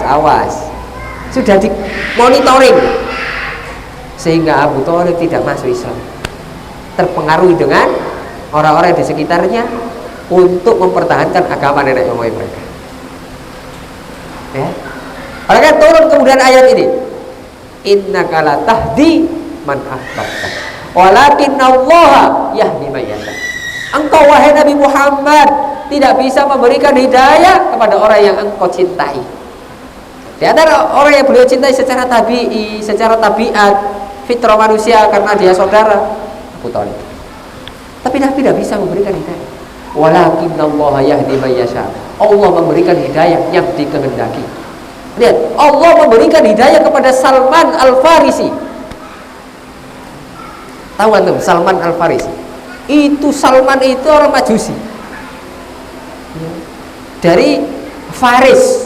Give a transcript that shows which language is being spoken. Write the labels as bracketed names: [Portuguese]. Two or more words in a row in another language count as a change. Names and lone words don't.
[Indonesian] Sudah di monitoring sehingga Abu Thalib tidak masuk Islam, terpengaruh dengan orang-orang di sekitarnya untuk mempertahankan agama nenek moyang mereka. Ya, oleh karena turun kemudian ayat ini, [Arabic] إنك لا تهدي من أحببت ولكن الله يهدي من يشاء. [Indonesian] Engkau wahai Nabi Muhammad tidak bisa memberikan hidayah kepada orang yang engkau cintai. Di antara orang yang beliau cintai secara tabi'i, secara tabiat, fitrah manusia karena dia saudara, Abu Thalib. Tapi Nabi tidak bisa memberikan hidayah. [Arabic] ولكن الله يهدي من يشاء. [Indonesian] Allah memberikan hidayah yang dikehendaki. Lihat, Allah memberikan hidayah kepada Salman Al-Farisi. Tahu kan tuh Salman Al-Farisi? Itu Salman itu orang Majusi. Dari Faris.